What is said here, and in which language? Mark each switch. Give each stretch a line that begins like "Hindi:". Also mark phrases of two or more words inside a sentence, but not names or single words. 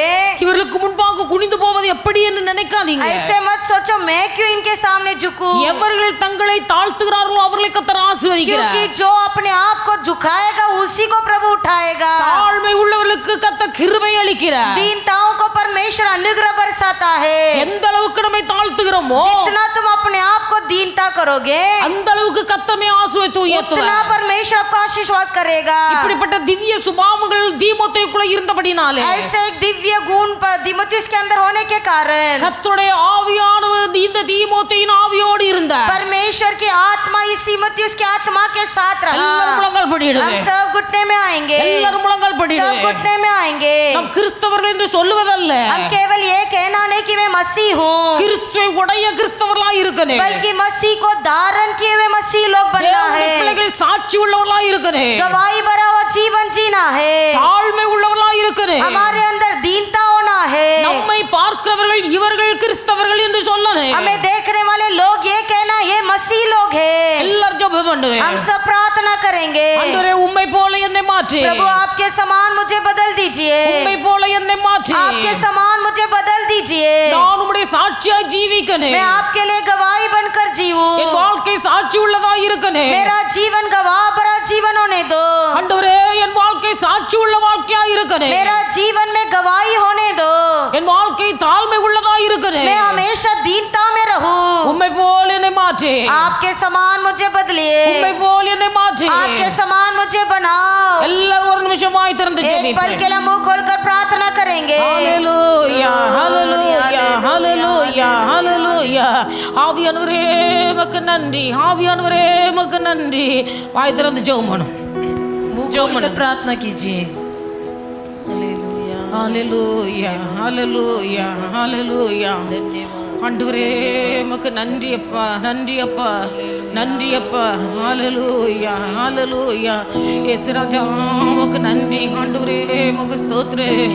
Tamil: இவர்களுக்கு முன்பாக குனிந்து போவது எப்படி என்று நினைக்காதீங்க.
Hindi: ऐसे मत सोचो मैं क्यों इनके सामने झुकूं,
Tamil: எவர்கள் தங்களை தாழ்த்துகிறார்களோ அவர்களை கர்த்தர் ஆசீர்வதிக்கிறார்.
Hindi: क्योंकि जो अपने आप को झुकाएगा उसी को प्रभु उठाएगा।
Tamil: தாழ்மை உள்ளவர்களுக்கு கர்த்தர் கிருபை அளிக்கிறார்.
Hindi: दीनताओं को परमेश्वर अनुग्रह बरसाता है।
Tamil: எந்த அளவுக்கு நம்மை தாழ்த்துகிறோமோ
Hindi: जितना तुम अपने आप को दीनता करोगे
Tamil: அந்த அளவுக்கு கர்த்தர் ஆசீர்வதித்து
Hindi: उतना
Tamil: உயர்த்துவார்.
Hindi: परमेश्वर आपको आशीर्वाद करेगा।
Tamil: இப்படிப்பட்ட திவ்ய சுபாவங்கள் தீமோத்தேயுக்குள்ள இருந்தபடினாலே
Hindi: ऐसे एक दिव्य गुण तीमुथियुस के अंदर होने के कारण
Tamil: கர்த்தருடைய ஆவியானவர் இந்த தீமோத்தேயின் ஆவியோடு இருந்தார்.
Hindi: परमेश्वर की आत्मा इस तीमुथियुस की आत्मा के साथ रहा।
Tamil: எல்லாரும் முழங்கால் படியிடுங்க.
Hindi: हम सब घुटने में आएंगे,
Tamil: எல்லாரும் முழங்கால்
Hindi: सब
Tamil: படியிடுங்க.
Hindi: घुटने में आएंगे।
Tamil: நாம் கிறிஸ்தவர்கள் என்று சொல்லுவதல்ல,
Hindi: हम केवल ये कहना नहीं कि मैं मसीह हूँ,
Tamil: கிறிஸ்துவை உடைய கிறிஸ்தவர்களாய் இருக்க இருக்கணும்.
Hindi: बल्कि मसीह को धारण किए हुए मसीह लोग बनना
Tamil: தேவனுடைய
Hindi: है।
Tamil: பிள்ளைகள் சாட்சி உள்ளவர்களா இருக்கணும்.
Hindi: गवाही भरा हुआ जीवन जीना है।
Tamil: தாழ்மை உள்ளவர்களா இருக்கணும்.
Hindi: हमारे अंदर दीनता होना है।
Tamil: நம்மை பார்க்கிறவர்கள் இவர்கள் கிறிஸ்தவர்கள் என்று சொல்லணும்.
Hindi: हमें देखने वाले लोग ये कहना ये मसीह लोग हैं।
Tamil: எல்லாரும் ஜெபம் பண்ணுவேன்.
Hindi: हम सब प्रार्थना करेंगे।
Tamil: ஆண்டவரே உம்மை போல என்னை மாற்றி.
Hindi: प्रभु आपके समान मुझे बदल दीजिए।
Tamil: உம்மை போல என்னை மாற்றி.
Hindi: आपके समान मुझे बदल दीजिए।
Tamil: நான் உம்முடைய சாட்சியாய் ஜீவிக்கணும்.
Hindi: मैं आपके लिए गवाही बनकर जीऊं।
Tamil: என் வாழ்க்கை சாட்சி உள்ளதா இருக்கணும்.
Hindi: मेरा जीवन गवाह भरा जीवन होने दो।
Tamil: ஆண்டவரே என் வாழ்க்கை சாட்சி உள்ள வாழ்க்கையா இருக்கணும்.
Hindi: मेरा जीवन में गवाही होने दो।
Tamil: என் வாழ்க்கை தாழ்மை உள்ளதா இருக்கணும்.
Hindi: मैं हमेशा दीनता में रहूं।
Tamil: உம்மை போல என்னை மாற்றி.
Hindi: आपके समान मुझे बदलिए।
Tamil: உம்மை போல என்னை மாற்றி.
Hindi: आपके समान मुझे बनाओ।
Tamil: எல்லாரும் ஒரு நிமிஷமாய் திறந்து
Hindi: एक पल
Tamil: ஜெபிப்போம்.
Hindi: के लिए मुंह खोलकर प्रार्थना करेंगे।
Tamil: ஹalleluya ஹalleluya ஹalleluya ஹalleluya. ஆவியானவரே உமக்கு நன்றி. ஆவியானவரே உமக்கு நன்றி. வாய் திறந்து ஜெபம் பண்ணும்.
Hindi: जॉब में प्रार्थना कीजिए।
Tamil: ஹalleluya ஹalleluya ஹalleluya.
Hindi: धन्यवाद।
Tamil: ஆண்டவரே உமக்கு நன்றி அப்பா, நன்றி அப்பா, நன்றி அப்பா. ஹalleluya ஹalleluya. இயேசு ராஜா உமக்கு நன்றி. ஆண்டவரே உமக்கு ஸ்தோத்திரம்.